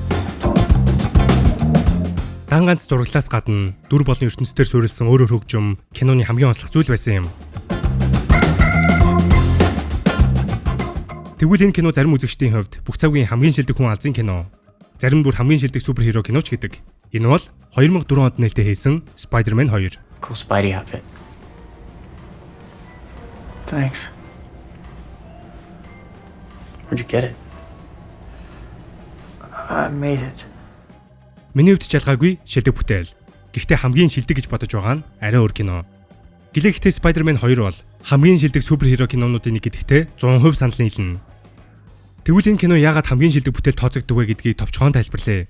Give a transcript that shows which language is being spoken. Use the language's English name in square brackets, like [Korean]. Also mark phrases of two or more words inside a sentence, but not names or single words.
[Mongolian] Дан ганц зураглалаас гадна дүр болон ертөнцийн суурилсан өөрөөр хөгжим киноны хамгийн онцлог зүйл байсан юм. Тэгвэл энэ кино зарим үзэгчдийн хувьд бүх цагийн хамгийн шилдэг хүн алзын кино, зарим бүр хамгийн шилдэг суперхиро киноч гэдэг. Энэ бол 2004 онд нээлттэй хийсэн Spider-Man 2. [English] Cool Spidey outfit. Thanks. Where'd you get it? I made it. [Mongolian] Миний хувьд ч ялгаагүй шилдэг бүтээл. Гэхдээ хамгийн шилдэг гэж бодож байгаа нь арай өөр кино. Гэлээгтээ Spider-Man 2 бол хамгийн шилдэг суперхиро кинонуудын нэг гэдэгтээ 100% санал нийлнэ. Тэгвэл энэ кино яагаад хамгийн шилдэг бүтээл тооцогддог вэ гэдгийг товчхон тайлбарлая.